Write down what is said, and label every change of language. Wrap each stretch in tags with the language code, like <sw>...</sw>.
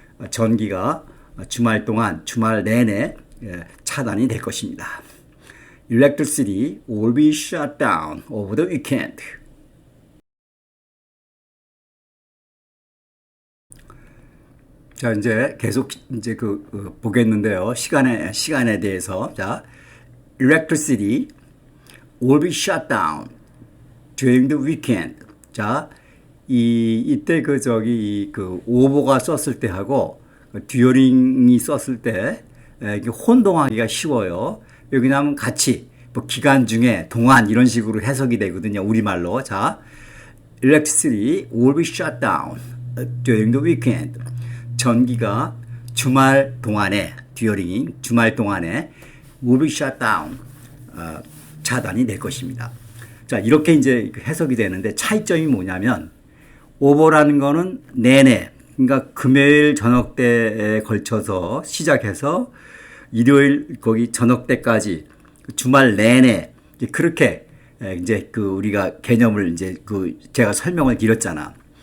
<ko>전기가 주말 동안, 주말 내내 차단이 될 것입니다.</ko> <en>Electricity will be shut down over the weekend.</en> <ko>자, 이제 계속 이제 보겠는데요. 시간에 대해서.</ko> <en>자, electricity will be shut down during the weekend.</en> <ko>자, 이때 오보가 썼을 때 하고 듀어링이 썼을 때 이게 혼동하기가 쉬워요. 왜냐하면 같이 뭐 기간 중에 동안 이런 식으로 해석이 되거든요. 우리말로.</ko> <en>자, electricity will be shut down during the weekend.</en> <ko>전기가 주말 동안에 듀어링 주말 동안에</ko> <en>will be shut down</en> <ko>차단이 될 것입니다. 자, 이렇게 이제 해석이 되는데 차이점이 뭐냐면 오버라는 거는 내내 그러니까 금요일 저녁 때에 걸쳐서 시작해서 일요일 거기 저녁 때까지 주말 내내 그렇게 이제 우리가 개념을 이제 제가 설명을 드렸잖아.</ko>